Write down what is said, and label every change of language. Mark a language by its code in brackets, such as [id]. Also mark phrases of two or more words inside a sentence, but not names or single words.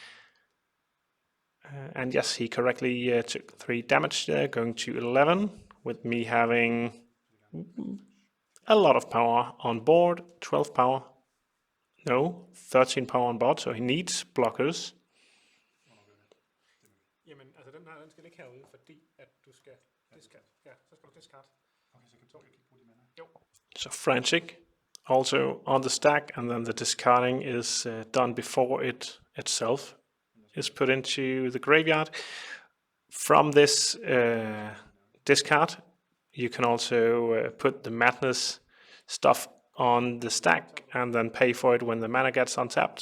[en] And yes, he correctly took 3 damage there, going to 11, with me having a lot of power on board, 12 power. No, 13 power on board, so he needs blockers. [da] Jamen, altså den her, den skal ligge herude, fordi at du skal discard. Ja, så skal du discard. Okay, så kan du ikke bruge de mana. Jo. [en] So frantic, also on the stack, and then the discarding is done before it itself is put into the graveyard. From this discard, you can also put the madness stuff on the stack and then pay for it when the mana gets untapped.